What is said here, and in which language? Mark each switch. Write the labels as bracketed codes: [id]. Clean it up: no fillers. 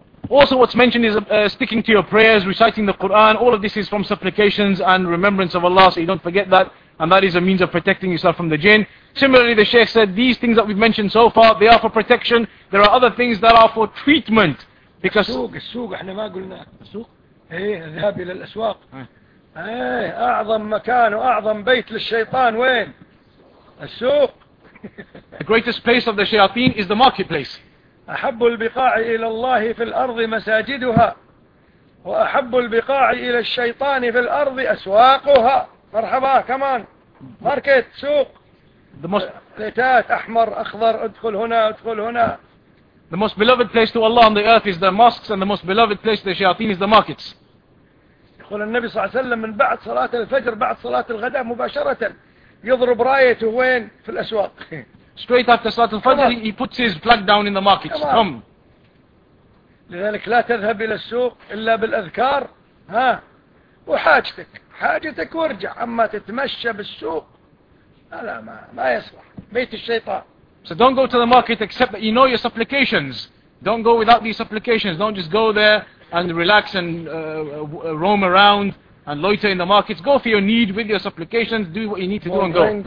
[en] Also what's mentioned is sticking to your prayers, reciting the Quran. All of this is from supplications and remembrance of Allah, so you don't forget that. And that is a means of protecting yourself from the jinn. Similarly, the Sheikh said, these things that we've mentioned so far, they are for protection. There are other things that are for treatment. Because [ar] السوق احنا ما قلنا السوق ايه الذهاب الى الاسواق ايه اعظم مكان واعظم بيت للشيطان وين السوق [en] The greatest place of the shayateen is the marketplace [ar] احب البقاع الى الله في الارض مساجدها واحب البقاع الى الشيطان في الارض اسواقها مرحبا كمان ماركت سوق بيتات احمر اخضر ادخل هنا ادخل هنا [en] The most beloved place to Allah on the earth is the mosques, and the most beloved place to the shayateen is the markets. [ar] يقول النبي صلى الله عليه وسلم من بعد صلاة الفجر بعد صلاة الغداء مباشرة يضرب رايته وين في الأسواق. [en] Straight after صلاة الفجر he puts his flag down in the markets. Come. [ar] لذلك لا تذهب إلى السوق إلا بالأذكار ها وحاجتك حاجتك وارجع أما تتمشى بالسوق لا ما يصلح بيت الشيطان. [en] So don't go to the market except that you know your supplications. Don't go without these supplications. Don't just go there and relax and roam around and loiter in the markets. Go for your need with your supplications. Do what you need to do and go.